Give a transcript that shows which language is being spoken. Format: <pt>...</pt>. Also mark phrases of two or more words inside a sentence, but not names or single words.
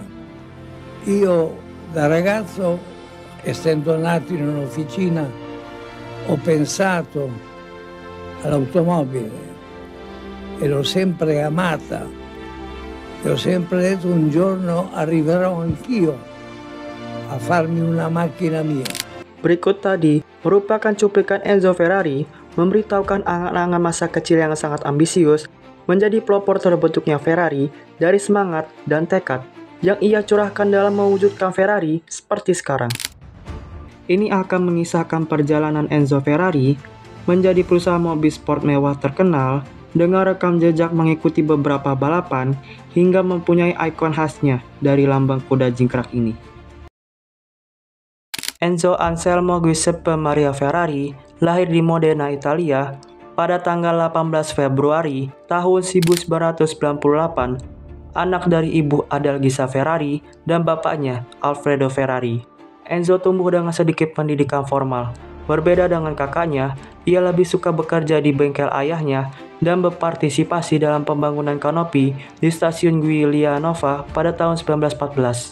<it>Io da ragazzo, essendo nato in un'officina, ho pensato all'automobile e l'ho sempre amata e ho sempre detto un giorno arriverò anch'io a farmi una macchina mia.</it> <id>Berikut tadi merupakan cuplikan Enzo Ferrari memberitahukan angan-angan masa kecil yang sangat ambisius menjadi pelopor terbentuknya Ferrari dari semangat dan tekad yang ia curahkan dalam mewujudkan Ferrari seperti sekarang. Ini akan mengisahkan perjalanan Enzo Ferrari menjadi perusahaan mobil sport mewah terkenal dengan rekam jejak mengikuti beberapa balapan hingga mempunyai ikon khasnya dari lambang kuda jingkrak ini. Enzo Anselmo Giuseppe Maria Ferrari lahir di Modena, Italia pada tanggal 18 Februari tahun 1998, anak dari ibu Adalgisa Ferrari dan bapaknya Alfredo Ferrari. Enzo tumbuh dengan sedikit pendidikan formal. Berbeda dengan kakaknya, ia lebih suka bekerja di bengkel ayahnya dan berpartisipasi dalam pembangunan kanopi di stasiun Giulianova pada tahun 1914.</id>